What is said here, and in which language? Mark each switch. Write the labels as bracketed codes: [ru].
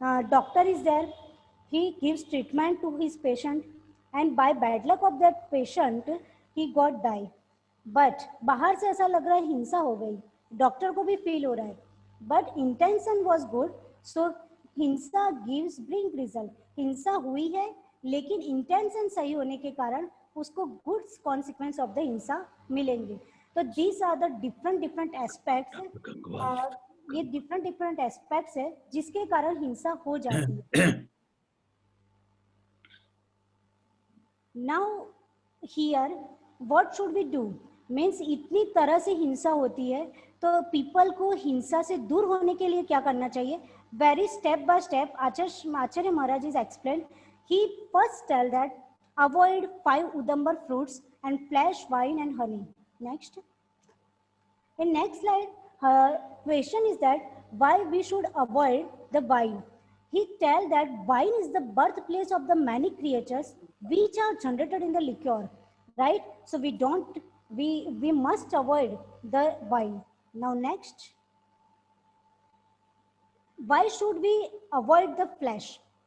[en] Doctor is there, he gives treatment to his patient, and by bad luck of that patient he got die. [hi] But बाहर से ऐसा लग रहा है हिंसा हो गई, डॉक्टर को भी फील हो रहा है, [en] but intention was good, so [hi] हिंसा bring result. हिंसा हुई है लेकिन इंटेंशन सही होने के कारण उसको [en] good consequence of the हिंसा [hi] मिलेंगे. तो [en] these are the different aspects, [hi] ये different aspects है जिसके कारण हिंसा हो जाती है. [en] Now here what should we do? [hi] Means इतनी तरह से हिंसा होती है तो पीपल को हिंसा से दूर होने के लिए क्या करना चाहिए? [en] Very step by step Acharya Maharaj is explain. He first tell that avoid 5 udumbar fruits and flesh wine and honey. Next, in next slide, question is that why we should avoid the wine. He tell that wine is the birthplace of the many creatures which are generated in the liquor, right? So we don't we must avoid the wine. Now next, why should we avoid the flesh?